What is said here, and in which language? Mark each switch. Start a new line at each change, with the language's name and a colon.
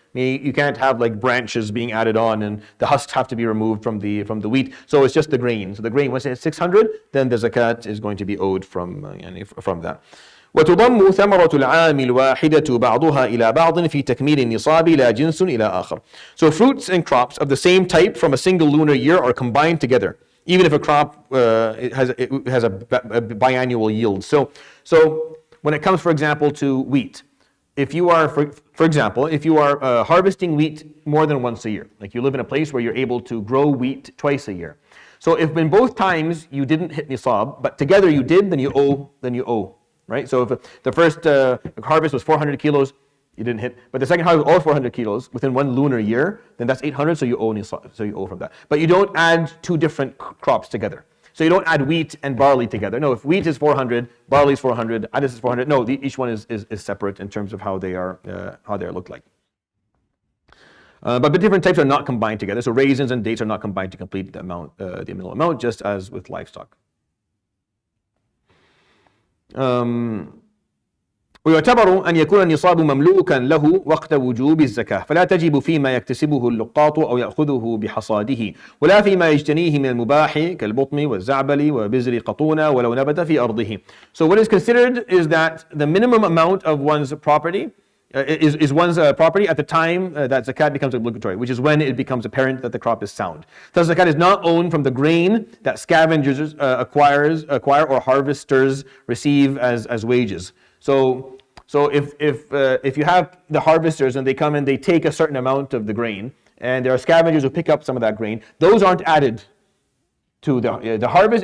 English: You can't have like branches being added on, and the husks have to be removed from the wheat. So it's just the grain. So the grain, once it's 600, then the zakat is going to be owed from that.
Arabic: وتضم ثمرة العام الواحدة بعضها إلى بعض في تكميل النصاب لا جنس إلى آخر.
English: So fruits and crops of the same type from a single lunar year are combined together, even if a crop has a biannual yield. So when it comes, for example, to wheat, if you are, for example, if you are harvesting wheat more than once a year, like you live in a place where you're able to grow wheat twice a year. So if in both times you didn't hit nisab, but together you did, then you owe. Right? So if the first harvest was 400 kilos, you didn't hit, but the second harvest was all 400 kilos within one lunar year, then that's 800, so you owe from that. But you don't add two different crops together. So you don't add wheat and barley together. No, if wheat is 400, barley is 400, adis is 400. No, each one is separate in terms of how they are looked like. But the different types are not combined together. So raisins and dates are not combined to complete the minimal amount, just as with livestock.
Arabic: ويعتبر أن يكون النصاب مملوكا له وقت وجوب الزكاة، فلا تجب فيما يكتسبه اللقاط أو يأخذه بحصاده، ولا فيما يجتنيه من المباح كالبطم والزعبل وبزر قطونة ولو نبت في أرضه.
English: So what is considered is that the minimum amount of one's property is one's property at the time that zakat becomes obligatory, which is when it becomes apparent that the crop is sound. Thus, zakat is not owned from the grain that scavengers acquire or harvesters receive as wages. So if you have the harvesters and they come and they take a certain amount of the grain, and there are scavengers who pick up some of that grain, those aren't added to the harvest.